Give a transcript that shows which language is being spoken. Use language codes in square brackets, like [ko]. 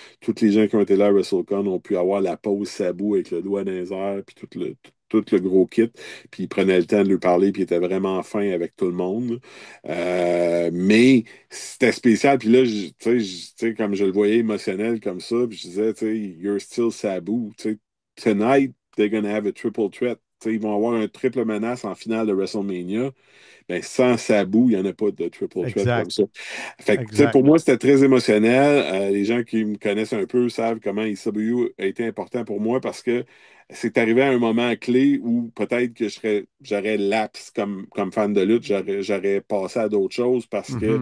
[fr] Tous les gens qui ont été là à WrestleCon ont pu avoir la pause Sabu avec le doigt dans les airs, puis tout le gros kit, puis il prenait le temps de lui parler, puis il était vraiment fin avec tout le monde. Mais c'était spécial, puis là, tu sais, comme je le voyais émotionnel comme ça, puis je disais, tu sais, [en] you're still Sabu. [fr] Tu sais, [en] tonight, they're gonna have a triple threat. [fr] Tu sais, ils vont avoir un triple menace en finale de WrestleMania. Ben, sans Sabu, il n'y en a pas de triple threat comme Exact. ça. Fait que, tu sais, Exact. pour moi, c'était très émotionnel. Les gens qui me connaissent un peu savent comment ECW a été important pour moi parce que c'est arrivé à un moment clé où peut-être que j'aurais lapse comme fan de lutte, j'aurais passé à d'autres choses parce que